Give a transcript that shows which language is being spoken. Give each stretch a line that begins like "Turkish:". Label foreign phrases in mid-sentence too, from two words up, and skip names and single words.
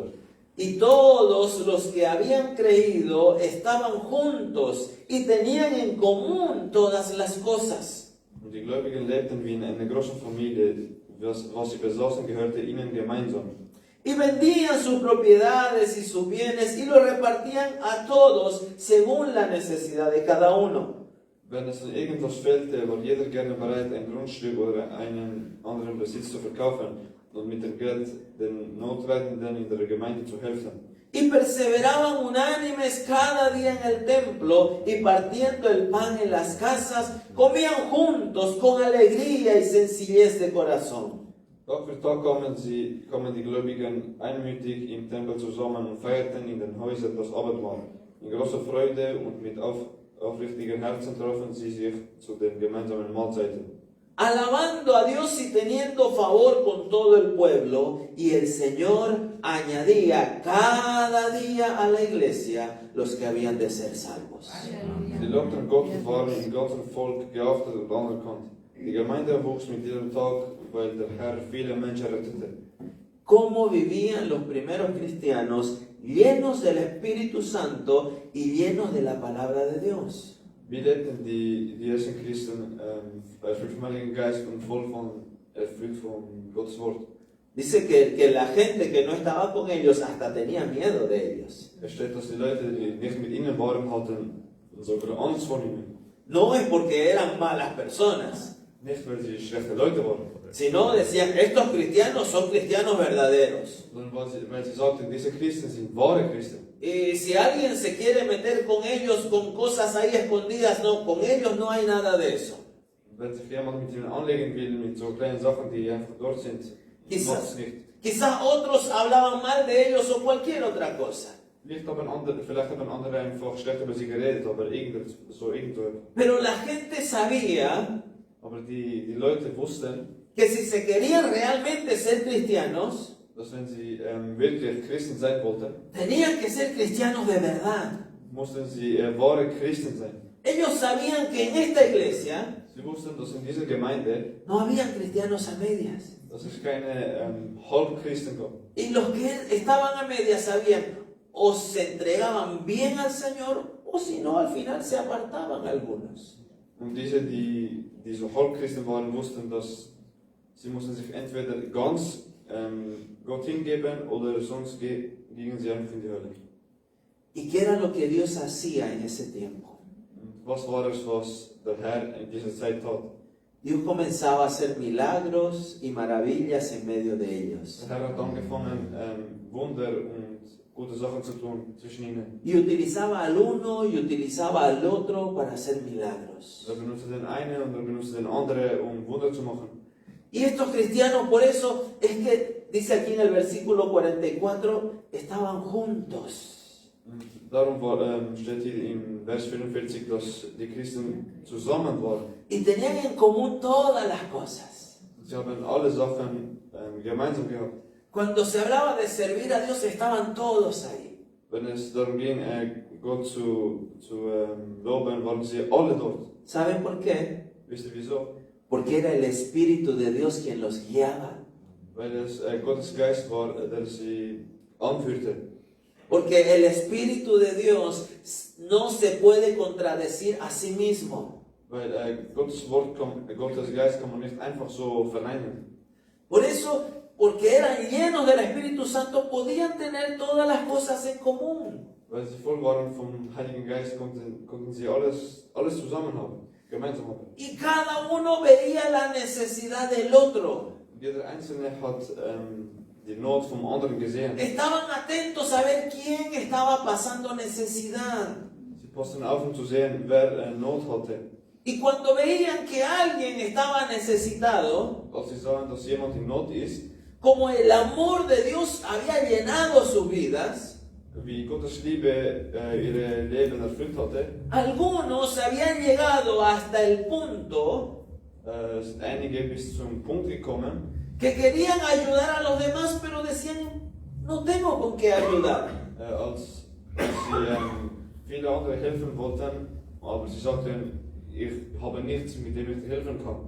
Spanish: Y todos los que habían creído estaban juntos y tenían en común todas las cosas.
German: Und die Gläubigen lebten wie in einer großen Familie, was sie besaßen, gehörte ihnen gemeinsam.
Spanish: Y vendían sus propiedades y sus bienes y lo repartían a todos según la necesidad de cada uno.
German: Wenn es irgendwas fehlte, war jeder gerne bereit, ein Grundstück oder einen anderen Besitz zu verkaufen und mit dem Geld den Notleidenden in der Gemeinde zu helfen.
Spanish: Y perseveraban unánimes cada día en el templo y partiendo el pan en las casas, comían juntos con alegría y sencillez de corazón.
German: Tag für Tag kamen die Gläubigen einmütig im Tempel zusammen und feierten in den Häusern das Abendmahl. In großer Freude und mit aufrichtigen Herzen trafen sie sich zu den gemeinsamen Mahlzeiten.
Spanish: Alabando a Dios y teniendo favor con todo el pueblo, y el Señor añadía cada día a la iglesia los que habían de ser salvos.
German: Sie lobten Gott und waren im ganzen Volk geachtet und anerkannt. Die Gemeinde wuchs mit jedem Tag, weil der Herr viele Menschen rettete.
Spanish: Cómo vivían los primeros cristianos llenos del Espíritu Santo y llenos de la palabra de Dios.
German: Wie lebten die ersten Christen erfüllt vom Heiligen Geist und erfüllt von Gottes Wort?
Spanish: Dice que la gente que no estaba con ellos hasta tenía miedo de ellos.
German: Es steht, dass die Leute, die nicht mit ihnen waren, hatten sogar Angst vor ihnen.
Spanish: No es porque eran malas personas,
German: Nicht, weil sie schlechte Leute waren,
Spanish: sino decían, estos cristianos son cristianos verdaderos.
German: sondern weil sie sagten, diese Christen sind wahre Christen.
Spanish: Y si alguien se quiere meter con ellos con cosas ahí escondidas, no, con ellos no hay nada de eso.
German: Wenn sich jemand mit ihnen anlegen will, mit so kleinen Sachen, die einfach dort sind, macht es nicht.
Spanish: Quizás otros hablaban mal de ellos o cualquier otra cosa.
German: Vielleicht haben andere einfach schlecht über sie geredet, aber irgendwo.
Spanish: Pero la gente sabía
German: Aber die Leute wussten,
Spanish: que si se querían realmente ser cristianos,
German: dass wenn sie wirklich Christen sein wollten,
Spanish: tenían que ser cristianos de verdad.
German: mussten sie wahre Christen sein.
Spanish: Ellos sabían que en esta iglesia
German: Sie wussten, dass in dieser Gemeinde,
Spanish: no habían cristianos a medias.
German: dass es keine Halbchristen gab.
Spanish: Y los que estaban a medias sabían, o se entregaban bien al Señor, o si no, al final se apartaban algunos.
German: Und die so Halbchristen waren, wussten, dass sie mussten sich entweder ganz Gott hingeben oder sonst gingen sie einfach in die Hölle.
Spanish: ¿Y qué era lo que Dios hacía en ese tiempo?
German: Und was war es, was der Herr in dieser Zeit tat?
Spanish: Dios comenzaba a hacer milagros y maravillas en medio de ellos.
German: Der Herr hat angefangen, Wunder und gute Sachen zu tun zwischen ihnen.
Spanish: Y utilizaba al uno y utilizaba al otro para hacer milagros.
German: Er benutzte den einen und er benutzte den anderen, Wunder zu machen.
Spanish: Y estos cristianos, por eso es que dice aquí en el versículo 44, estaban juntos.
German: Und darum steht hier in Vers 44, dass die Christen zusammen waren.
Spanish: Y tenían en común todas las cosas.
German: Sie haben alle Sachen gemeinsam gehabt.
Spanish: Cuando se hablaba de servir a Dios, estaban todos ahí.
German: Wenn es darum ging, Gott zu loben, waren sie alle dort.
Spanish: ¿Saben por qué?
German: Wisst ihr wieso?
Spanish: Porque era el Espíritu de Dios quien los guiaba.
German: Weil es Gottes Geist war, der sie anführte.
Spanish: Porque el Espíritu de Dios no se puede contradecir a sí mismo.
German: Weil Gottes Geist kann man nicht einfach so verneinen.
Spanish: Por eso, porque eran llenos del Espíritu Santo, podían tener todas las cosas en común.
German: Weil sie voll waren vom Heiligen Geist, konnten sie alles zusammen haben, gemeinsam haben.
Spanish: Y cada uno veía la necesidad del otro.
German: Jeder Einzelne hat die Not vom anderen gesehen.
Spanish: Estaban atentos a ver quién estaba pasando necesidad.
German: Sie passten auf, um zu sehen, wer Not hatte.
Spanish: Y cuando veían que alguien estaba necesitado,
German: Als sie sahen, dass jemand in Not ist,
Spanish: como el amor de Dios había llenado sus vidas,
German: wie Gottes Liebe ihre Leben erfüllt hatte.
Spanish: Algunos habían llegado hasta el punto
German: Sind einige bis zum Punkt gekommen,
Spanish: que querían ayudar a los demás, pero decían, no tengo con qué ayudar.
German: als sie viele andere helfen wollten, aber sie sagten, ich habe nichts, mit dem ich helfen kann.